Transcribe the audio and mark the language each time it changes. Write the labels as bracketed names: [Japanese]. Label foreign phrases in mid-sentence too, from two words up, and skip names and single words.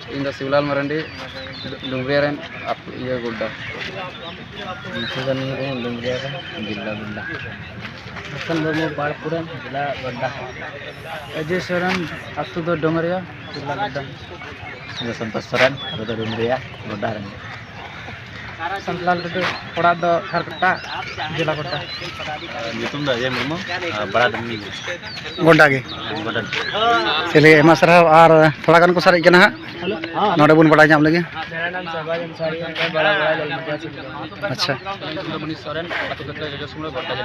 [Santali] इन द शिवलाल मरंडी डुमरिया रेन आप ये गोड्डा। सुगनी रेन डुमरिया रेन जिला गोड्डा। हसन मुर्मू बाड़पुरन जिला गोड्डा। अजय सोरेन अतु दो डुमरिया जिला गोड्डा। संतोष सोरेन अतु दो डुमरिया गोड्डा रेन। संतलाल टुटू कोड़ा दो हरकट्टा जिला गोड्डा। तुम दो अजय मुर्मू बड़ा दमी गोड्डा के। गोड्डा। चलिए एमा सर [Hindi] और थोड़ा [Santali] गान को सर इकना हाँ नोडे बुन बड़ा जाम लगे। [Hindi] मेरा नाम शहबाज अंसारी है बड़ा बड़ा ललमटिया से। अच्छा [Santali] मनीष सोरेन अतु दो जजसमुला गोड्डा जिला।